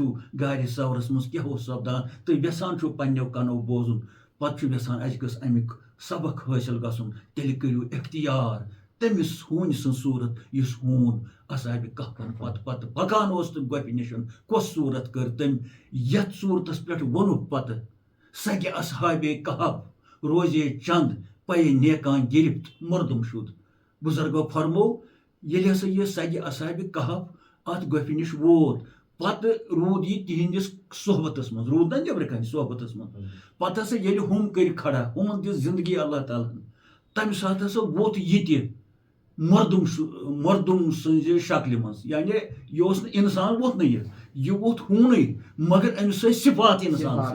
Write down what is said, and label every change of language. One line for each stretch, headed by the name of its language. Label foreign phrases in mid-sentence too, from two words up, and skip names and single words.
Kashmiri: گارِ سورس منٛز کیٛاہ اوس سپدان تہٕ یژھان چھُو پننیو کنو بوزُن پتہٕ چھُ یژھان اَسہِ گٔژھ امیُک سبق حٲصِل گژھُن تیٚلہِ کٔرِو اختیار تٔمِس ہوٗنۍ سٕنٛز صوٗرت یُس ہوٗن اصحابِ کہفن پتہٕ پکان اوس تہٕ گۄپھِ نِش کۄس صوٗرت کٔر تٔمۍ یتھ صوٗرتس پٮ۪ٹھ ووٚنُکھ پتہٕ
Persian: سگہِ اصحابِ کہف روزے چند پے نیکان گرفت مردم شُد
Kashmiri: بُزرگو فرمو ییٚلہِ ہسا یہِ سگہِ اصحابِ کہف اتھ گۄپھِ نِش ووت پتہٕ روٗد یہِ تِہنٛدِس صحبتس منٛز روٗد نا نیبرٕ کنہِ صحبتس منٛز پتہٕ ہسا ییٚلہِ ہُم کٔرۍ کھڑا ہُمن دِژ زندگی اللہ تعالیٰ ہن تمہِ ساتہٕ ہسا ووت یہِ تہِ مردم سٕنٛزِ شکلہِ منٛز یعنی یہِ اوس نہٕ اِنسان ووت نہٕ یہِ ووت ہوٗنٕے مگر أمِس ٲسۍ صفات اِنسان